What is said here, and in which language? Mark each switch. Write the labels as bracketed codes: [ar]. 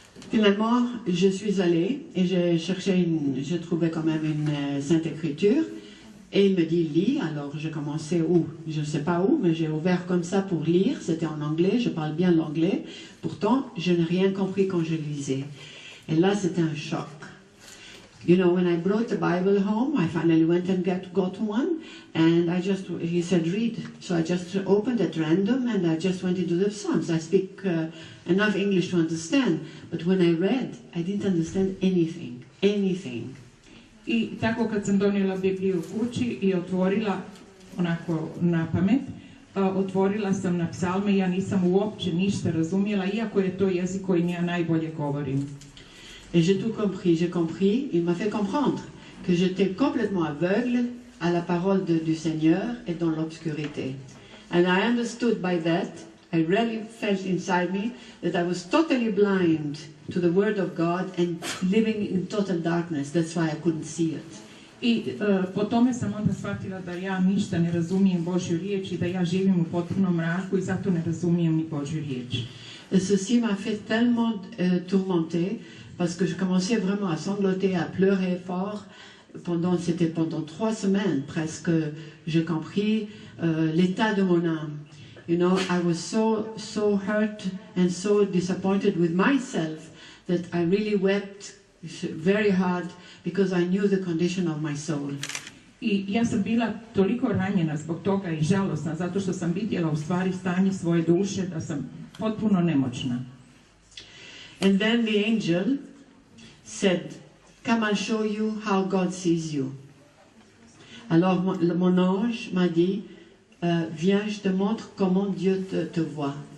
[fr] Finalement, je suis allée et je trouvais quand même une Sainte Écriture. Et il me dit, lis. Alors, j'ai commencé où? Je ne sais pas où, mais j'ai ouvert comme ça pour lire. C'était en anglais, je parle bien l'anglais. Pourtant, je n'ai rien compris quand je lisais. Et là, c'était un choc. [en] You know, when I brought the Bible home, I finally went and got one. And he said, read. So I just opened at random and I just went into the Psalms. I speak enough English to understand. But when I read, I didn't understand anything. [hr] I tako kad sam donijela Bibliju kući i otvorila onako na pamet, otvorila sam na psalme i ja nisam uopće ništa razumjela, iako je to jezik koji ja najbolje govorim. [fr] Et j'ai tout compris, il m'a fait comprendre que j'étais complètement aveugle à la parole du Seigneur et dans l'obscurité. [en] And I understood by that, I really felt inside me that I was totally blind to the Word of God and living in total darkness. That's why I couldn't see it. [hr] I po tome sam onda shvatila da ja ništa ne razumijem Božju riječ i da ja živim u potpunom mraku i zato ne razumijem ni Božju riječ. [fr] Et ceci m'a fait tellement tourmenter parce que je commençais vraiment à sangloter, à pleurer fort. C'était pendant 3 semaines presque, j'ai compris l'état de mon âme. [en] You know, I was so hurt and so disappointed with myself that I really wept very hard because I knew the condition of my soul. [hr] I ja sam bila toliko ranjena zbog toga i žalosna, zato što sam vidjela u stvari stanje svoje duše, da sam potpuno nemoćna. [en] And then the angel said, come I'll show you how God sees you. [fr] Alors mon ange m'a dit, viens, je te montre comment Dieu te voit.